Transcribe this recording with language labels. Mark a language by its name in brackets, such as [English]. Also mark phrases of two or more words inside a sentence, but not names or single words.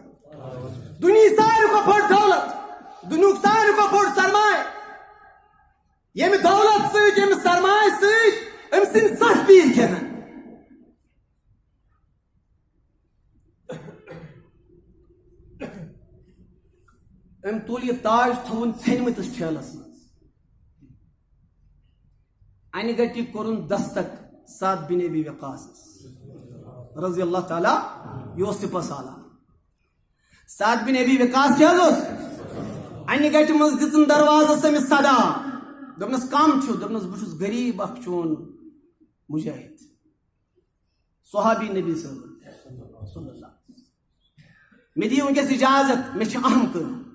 [Kashmiri] دنیا ساروی کو بڑ دولت، دنیا ساروی کو بڑ سرمایہ، یم دولت ست یم سرمایہ ست ام سن ست پیر کھین، ام تل یہ تاج تھون ژھنمتس ٹھیلس مز، انہ گٹی کورن دستک سعد بن ابی وقاص [Arabic] رضی اللہ تعالی [Kashmiri] یوسفس اعلیٰ۔ سعد بن ابی وقاص کیا انہ گٹہ مز دن دروازس امس صدا، دپنس کم چھو؟ دپنس بہس غریب اخ چون مجاہد صحابی نبی [Arabic] صلی اللہ، [Kashmiri] مے دی ونکس اجازت، مے چھ اہم کٲم،